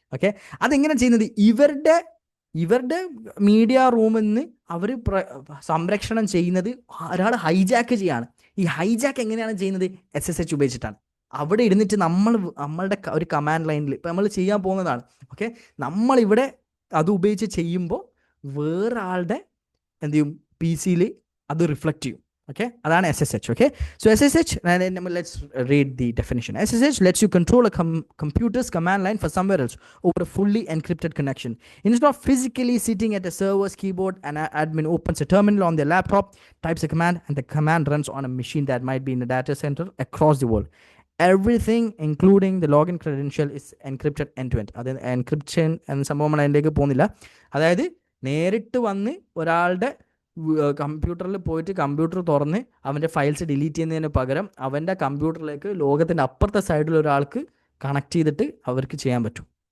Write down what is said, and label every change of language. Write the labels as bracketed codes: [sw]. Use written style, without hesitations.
[ml] Okay, അതെങ്ങനെ ചെയ്യുന്നത്? ഇവരുടെ മീഡിയ റൂമിൽ നിന്ന് അവർ സംരക്ഷണം ചെയ്യുന്നത് ഒരാൾ ഹൈജാക്ക് ചെയ്യാണ്. ഈ ഹൈജാക്ക് എങ്ങനെയാണ് ചെയ്യുന്നത്? SSH ഉപയോഗിച്ചിട്ടാണ്. അവിടെ ഇരുന്നിട്ട് നമ്മളുടെ ഒരു കമാൻഡ് ലൈനിൽ ഇപ്പം നമ്മൾ ചെയ്യാൻ പോകുന്നതാണ്. ഓക്കെ, നമ്മളിവിടെ അത് ഉപയോഗിച്ച് ചെയ്യുമ്പോൾ വേറെ ആളുടെ എന്ത് ചെയ്യും? പി സിയിൽ അത് റിഫ്ലക്റ്റ് ചെയ്യും. [en] Okay, അതാണ് SSH. Okay, so SSH, let's read the definition. SSH lets you control a computer's command line for somewhere else over a fully encrypted connection. Instead of physically sitting at a server's keyboard, an admin opens a terminal on their laptop, types a command, and the command runs on a machine that might be in a data center across the world. Everything, including the login credential, is encrypted end-to-end. [ml] അത് encryption എന്ന സംഭവം നമ്മൾ അതിലേക്ക് പോകുന്നില്ല. അതായത് നേരിട്ട് വന്ന് ഒരാളുടെ കമ്പ്യൂട്ടറിൽ പോയിട്ട് കമ്പ്യൂട്ടർ തുറന്ന് അവൻ്റെ ഫയൽസ് ഡിലീറ്റ് ചെയ്യുന്നതിന് പകരം അവൻ്റെ കമ്പ്യൂട്ടറിലേക്ക് ലോകത്തിൻ്റെ അപ്പുറത്തെ സൈഡിൽ ഒരാൾക്ക് കണക്ട് ചെയ്തിട്ട് അവർക്ക് ചെയ്യാൻ പറ്റും.